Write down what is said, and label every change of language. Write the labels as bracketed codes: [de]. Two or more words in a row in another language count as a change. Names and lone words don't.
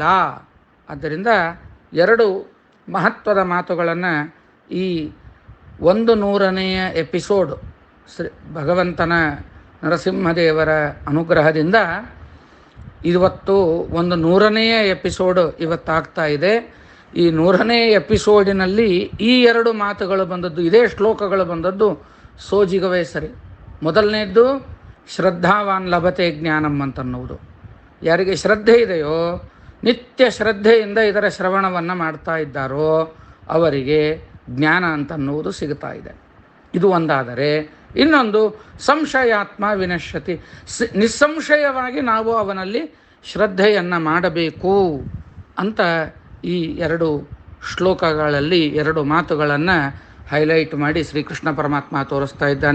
[kn] ಆದ್ದರಿಂದ 2 ಮಹತ್ವದ ಮಾತುಗಳನ್ನು ಈ 100ನೇ ಎಪಿಸೋಡ್ ಭಗವಂತನ ನರಸಿಂಹದೇವರ ಅನುಗ್ರಹದಿಂದ ಇವತ್ತು 100ನೇ ಎಪಿಸೋಡ್ ಇವತ್ತಾಗ್ತಾ ಇದೆ. ಈ 100ನೇ ಎಪಿಸೋಡಿನಲ್ಲಿ ಈ 2 ಮಾತುಗಳು ಬಂದದ್ದು, ಇದೇ ಶ್ಲೋಕಗಳು ಬಂದದ್ದು ಸೋಜಿಗವೇ ಸರಿ. ಮೊದಲನೇದ್ದು [sa] ಶ್ರದ್ಧಾವಾನ್ ಲಭತೆ ಜ್ಞಾನಂ [kn] ಅಂತನ್ನುವುದು. ಯಾರಿಗೆ ಶ್ರದ್ಧೆ ಇದೆಯೋ, ನಿತ್ಯ ಶ್ರದ್ಧೆಯಿಂದ ಇದರ ಶ್ರವಣವನ್ನು ಮಾಡ್ತಾ ಇದ್ದಾರೋ ಅವರಿಗೆ ಜ್ಞಾನ ಅಂತನ್ನುವುದು ಸಿಗ್ತಾ ಇದೆ. ಇದು ಒಂದಾದರೆ, ಇನ್ನೊಂದು [sa] ಸಂಶಯಾತ್ಮ ವಿನಶ್ಯತಿ. [kn] ನಿಸ್ಸಂಶಯವಾಗಿ ನಾವು ಅವನಲ್ಲಿ ಶ್ರದ್ಧೆಯನ್ನು ಮಾಡಬೇಕು ಅಂತ ಈ 2 ಶ್ಲೋಕಗಳಲ್ಲಿ 2 ಮಾತುಗಳನ್ನು ಹೈಲೈಟ್ ಮಾಡಿ ಶ್ರೀಕೃಷ್ಣ ಪರಮಾತ್ಮ ತೋರಿಸ್ತಾ ಇದ್ದಾನೆ.